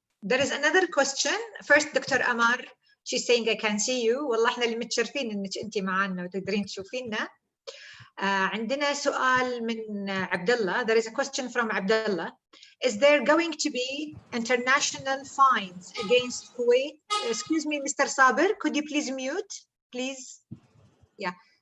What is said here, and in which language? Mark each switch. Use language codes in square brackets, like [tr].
[en] There is another question. First, Dr. Amar, she's saying I can see you. [ar] والله احنا اللي متشرفين انك انت معنا وتقدرين تشوفينا. عندنا سؤال من عبد الله. [en] There is a question from Abdullah. Is there going to be international fines against Kuwait? Excuse me, Mr. Saber, could you please mute, please? Yeah.